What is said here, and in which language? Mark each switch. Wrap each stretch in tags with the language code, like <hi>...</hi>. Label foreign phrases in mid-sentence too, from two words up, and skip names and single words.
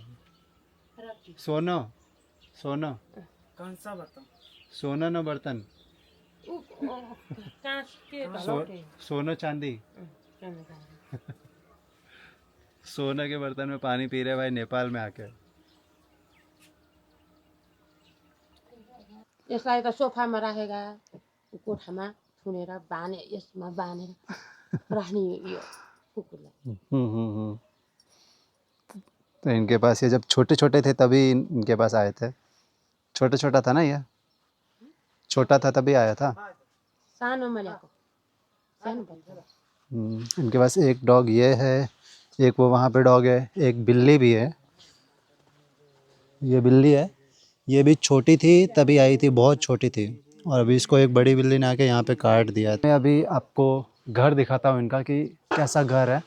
<hi>सोना सोना कौन सा बर्तन? सोना न बर्तन। सोना चांदी। सोना के बर्तन में पानी पी रहे भाई नेपाल में आके।</hi> <ne>यसलाई त सोफामा राखेका कोठामा थुनेर बाँधे, यसमा बाँधेर राख्ने यो कुकुरलाई।</ne> <hi>तो इनके पास ये जब छोटे छोटे थे तभी इनके पास आए थे। छोटा छोटा था ना, ये छोटा था तभी आया था।</hi> <ne>सानोमा ल्याएको, सानो बच्चा।</ne> <hi>इनके पास एक डॉग ये है, एक वो वहाँ पे डॉग है, एक बिल्ली भी है। ये बिल्ली है, ये भी छोटी थी तभी आई थी, बहुत छोटी थी, और अभी इसको एक बड़ी बिल्ली ने आके यहाँ पे काट दिया। मैं अभी आपको घर दिखाता हूँ इनका कि कैसा घर है।</hi>